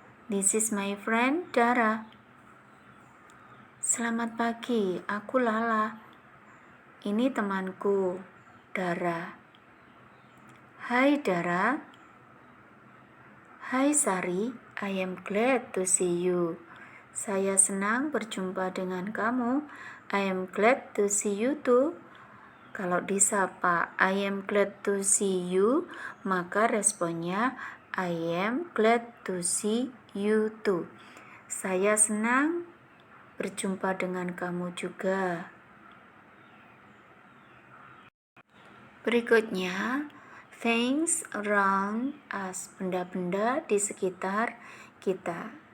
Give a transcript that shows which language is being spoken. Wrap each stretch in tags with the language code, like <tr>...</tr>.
<en>This is my friend Dara.</en> <id>Selamat pagi, aku Lala. Ini temanku, Dara. Hai Dara.</id> <en>Hai Sari, I am glad to see you.</en> <id>Saya senang berjumpa dengan kamu.</id> <en>I am glad to see you too.</en> <id>Kalau disapa</id> <en>I am glad to see you,</en> <id>maka responnya</id> <en>I am glad to see you too.</en> <id>Saya senang berjumpa dengan kamu juga. Berikutnya,</id> <en>things around us,</en> <id>benda-benda di sekitar kita.</id>